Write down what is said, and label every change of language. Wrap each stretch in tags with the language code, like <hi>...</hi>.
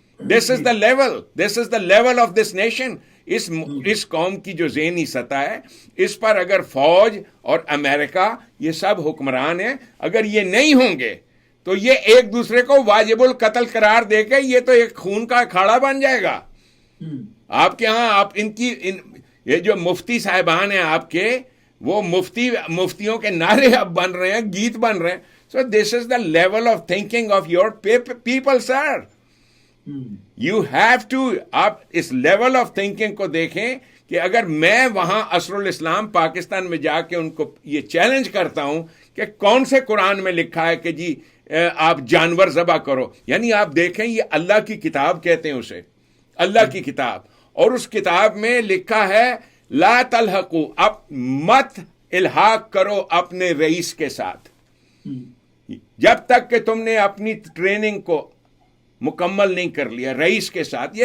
<en>This is the level of this nation.</en> <ur>اس قوم کی جو ذہنی سطح ہے, اس پر اگر فوج اور امریکہ یہ سب حکمران ہیں, اگر یہ نہیں ہوں گے تو یہ ایک دوسرے کو واجب القتل قرار دے کے یہ تو ایک خون کا اکھاڑا بن جائے گا. آپ کے ہاں آپ یہ جو مفتی صاحبان ہیں آپ کے, وہ مفتیوں کے نعرے اب بن رہے ہیں, گیت بن رہے ہیں.</ur> <en>So this is the level of thinking of your people sir. You have to,</en> <ur>آپ اس لیول آف تھنکنگ کو دیکھیں کہ اگر میں وہاں عصر الاسلام پاکستان میں جا کے ان کو یہ چیلنج کرتا ہوں کہ کون سے قرآن میں لکھا ہے کہ جی آپ جانور ذبح کرو, یعنی آپ دیکھیں یہ اللہ کی کتاب کہتے ہیں اسے, اللہ کی کتاب, اور اس کتاب میں لکھا ہے</ur> <ar>لا تلحقوا,</ar> <ur>اب مت الحاق کرو اپنے رئیس کے ساتھ جب تک کہ تم نے اپنی ٹریننگ کو مکمل نہیں کر لیا رئیس کے ساتھ.</ur>